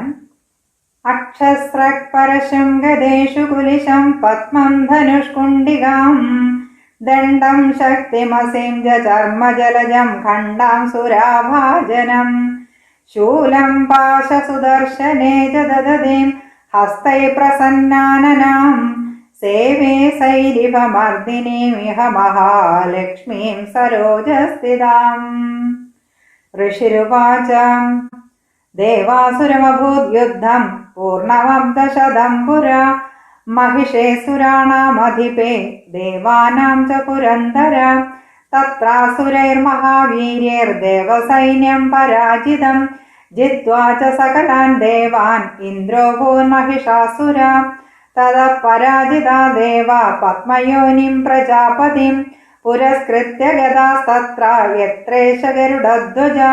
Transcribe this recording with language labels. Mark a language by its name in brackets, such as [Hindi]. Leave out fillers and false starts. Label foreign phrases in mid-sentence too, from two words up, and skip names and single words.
[Sanskrit] അക്ഷസ്രക്പരശം ഗദേഷു കുലിശം പത്മം ധനുഷ്കുണ്ഡികാം ദണ്ഡം ശക്തിമസീം ചർമ്മജലജം ഖണ്ഡാം സുരാഭാജനം ശൂലം പാശസുദർശനേ ച ദദതീം ഹസ്തൈ പ്രസന്നാനനാം സേവേ സൈരിഭമർദിനീമിഹ മഹാലക്ഷ്മീം സരോജസ്ഥിതാം. ഋഷിരുവാച ദേവാസുരമഭൂത് യുദ്ധം പൂർണ്ണമബ്ദശതം പുരാ महिषेऽसुराणामधिपे देवानां च पुरन्दर तत्रासुरैर्महावीर्यैर्देवसैन्यं पराजितं जित्वा च सकलान् देवान् इन्द्रो भून्महिषासुरा. ततः पराजिता देवा पद्मयोनिं प्रजापतिं पुरस्कृत्य गदास्तत्र यत्रेष गरुडध्वजा.